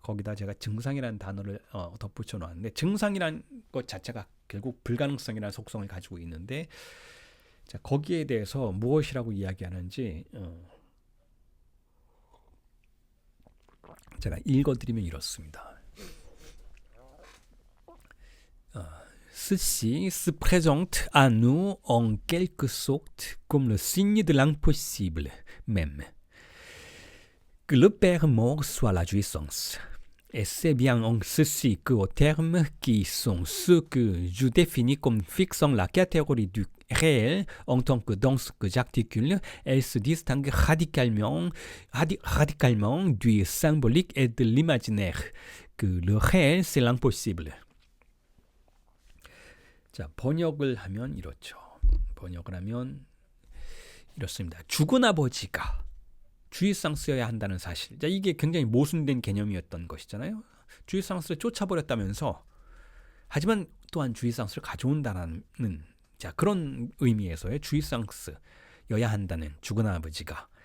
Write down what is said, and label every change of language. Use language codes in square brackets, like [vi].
[ko] 거기다 제가 증상이라는 단어를 덧붙여 놓았는데, 증상이라는 것 자체가 결국 불가능성이라는 속성을 가지고 있는데, 자, 거기에 대해서 무엇이라고 이야기하는지 제가 읽어드리면 이렇습니다. [fr] Ceci se présente à nous en quelque sorte comme le signe de l'impossible même. Que le père mort soit la jouissance. Et c'est bien en ceci que aux termes qui sont ceux que je définis comme fixant la catégorie du réel en tant que dans ce que j'articule, elle se distingue radicalement du symbolique et de l'imaginaire. Que le réel, c'est l'impossible. [ko] 자, 번역을 하면 이렇습니다. 죽은 아버지가 주의상스여야 한다는 사실. 자, 이게 굉장히 모순된 개념이었던 것이잖아요. 주의상스를 쫓아버렸다면서, 하지만 또한 주의상스를 가져온다는, 자, 그런 의미에서의 주의상스여야 한다는 죽은 아버지가.